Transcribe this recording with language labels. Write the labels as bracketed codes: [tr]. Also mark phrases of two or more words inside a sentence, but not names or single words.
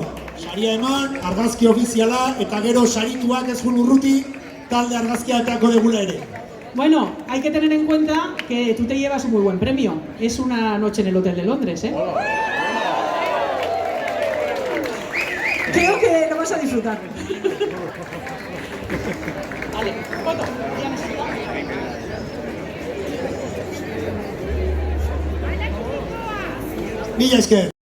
[eu] saria eman, argazki ofiziala eta gero sarituak ez urruti talde argazkia eteako degula ere. [es] Bueno, hay que tener en cuenta que tú te llevas un muy buen premio. Es una noche en el Hotel de Londres, ¿eh? Creo que lo vas a disfrutar. Vale, foto. [eu] Mila esker.